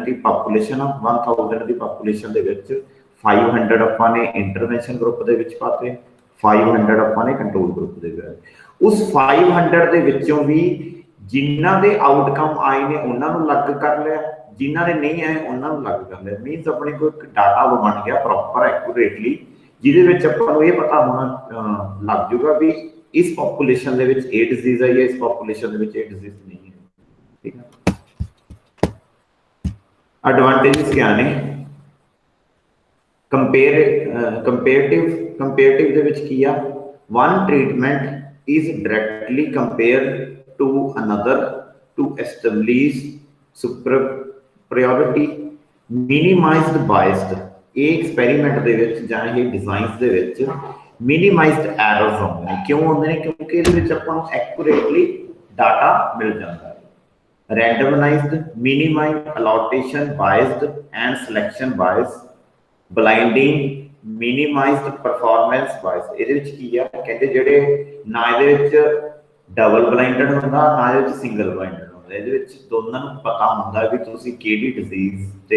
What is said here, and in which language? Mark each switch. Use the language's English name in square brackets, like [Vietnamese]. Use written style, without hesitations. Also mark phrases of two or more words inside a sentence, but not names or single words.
[Punjabi] ਦੀ ਪਾਪੂਲੇਸ਼ਨ ਆ 1000 ਦੀ ਪਾਪੂਲੇਸ਼ਨ ਦੇ ਵਿੱਚ 500 ਆਪਾਂ ਨੇ [English] intervention group [Punjabi] ਦੇ ਵਿੱਚ ਪਾਤੇ 500 ਆਪਾਂ ਨੇ [English] control group [Punjabi] ਦੇ ਵਿੱਚ ਉਸ 500 ਦੇ ਵਿੱਚੋਂ ਵੀ ਜਿਨ੍ਹਾਂ ਦੇ ਆਊਟਕਮ ਆਏ ਨੇ ਉਹਨਾਂ ਨੂੰ ਲੱਗ ਕਰ ਲਿਆ ਜਿਨ੍ਹਾਂ ਦੇ ਨਹੀਂ ਆਏ ਉਹਨਾਂ ਨੂੰ ਲੱਗ ਕਰ ਲਿਆ ਮੀਨਸ ਆਪਣੇ ਕੋਲ ਇੱਕ ਡਾਟਾ ਬਣ ਗਿਆ [English] proper accurately [Punjabi] ਜਿਹਦੇ ਵਿੱਚ ਆਪਾਂ ਨੂੰ ਇਹ ਪਤਾ ਹੋਣਾ ਲੱਗ ਜੂਗਾ ਵੀ ਇਸ ਪੋਪੂਲੇਸ਼ਨ ਦੇ ਵਿੱਚ ਇਹ ਡਿਜ਼ੀਜ਼ ਹੈ ਜਾਂ ਇਸ ਪੋਪੂਲੇਸ਼ਨ ਦੇ ਵਿੱਚ ਇਹ ਡਿਜ਼ੀਜ਼ ਨਹੀਂ ਹੈ ਠੀਕ ਹੈ ਐਡਵਾਂਟੇਜਸ ਕਿਆ ਨੇ ਕੰਪੇਰੇਟਿਵ ਦੇ ਵਿੱਚ ਕੀ ਆ [English] one treatment is directly compared to another to establish superiority minimized biased [Punjabi] ਇਹ ਐਕਸਪੈਰੀਮੈਂਟ ਦੇ ਵਿੱਚ [English] ਜਾਂ ਇਹ ਡਿਜ਼ਾਈਨਸ ਦੇ ਵਿੱਚ minimized errors [Punjabi] ਹੁੰਦੇ ਨੇ ਕਿਉਂ ਹੁੰਦੇ ਨੇ ਕਿਉਂਕਿ ਇਹਦੇ ਵਿੱਚ ਆਪਾਂ ਨੂੰ ਐਕੂਰੇਟਲੀ ਡਾਟਾ ਮਿਲ ਜਾਂਦਾ ਹੈ [English] randomized minimized allocation biased and selection bias blinding minimized performance bias [Punjabi] ਇਹਦੇ ਵਿੱਚ ਕੀ ਆ ਕਹਿੰਦੇ ਜਿਹੜੇ ਨਾ ਇਹਦੇ ਵਿੱਚ [English] double blinded [Punjabi] ਹੁੰਦਾ ਨਾ ਇਹਦੇ ਵਿੱਚ ਸਿੰਗਲ ਬਲਾਈਂਡਡ ਹੁੰਦਾ ਇਹਦੇ ਵਿੱਚ ਦੋਨਾਂ ਨੂੰ ਪਤਾ ਹੁੰਦਾ ਵੀ ਤੁਸੀਂ ਕਿਹੜੀ ਡਿਜ਼ੀਜ਼ ਦੇ